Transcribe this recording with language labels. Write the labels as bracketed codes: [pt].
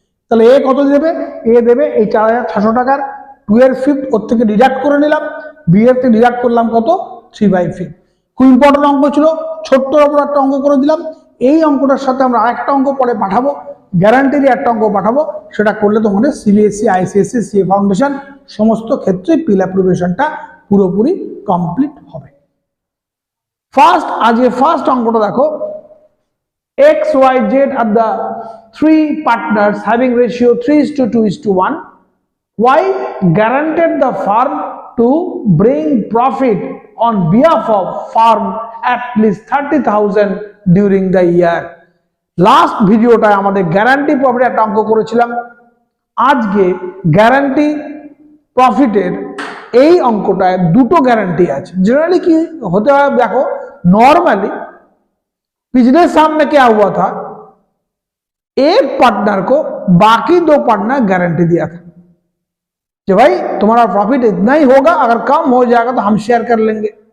[bn] তাহলে এ কত দেবে, এ দেবে এই 4,600 টাকার 2/5 ওর থেকে ডিডাক্ট করে নিলাম, বি এর থেকে ডিডাক্ট করলাম কত, 3/5। খুব ইম্পর্টেন্ট অঙ্ক ছিল, ছোট্ট ওপর একটা অঙ্ক করে দিলাম। এই অঙ্কটার সাথে আমরা আরেকটা অঙ্ক পরে পাঠাবো, গ্যারান্টির একটা অঙ্ক পাঠাবো। সেটা করলে তোমাদের সিবিএসসি, আইসিএসসি, সিএ ফাউন্ডেশন সমস্ত ক্ষেত্রে পিল অ্যাপ্রুভেশনটা পুরোপুরি কমপ্লিট হবে। ফার্স্ট, আজকে ফার্স্ট অঙ্কটা দেখো, [en] XYZ are the three partners having ratio 3:2:1. Y guaranteed the firm to bring profit on behalf of firm at least 30,000 during the year. [bn] Last ভিডিওটায় আমাদের guarantee profit একটা অঙ্ক করেছিলাম। আজকে গ্যারান্টি প্রফিটের এই অঙ্কটায় দুটো গ্যারান্টি আছে। [hi] जनरली কি होते है, देखो नॉर्मली पिछले साल में क्या हुआ था, एक पार्टनर को बाकी दो पार्टनर गारंटी दिया था कि भाई तुम्हारा प्रॉफिट इतना ही होगा, अगर कम हो जाएगा तो हम शेयर कर लेंगे।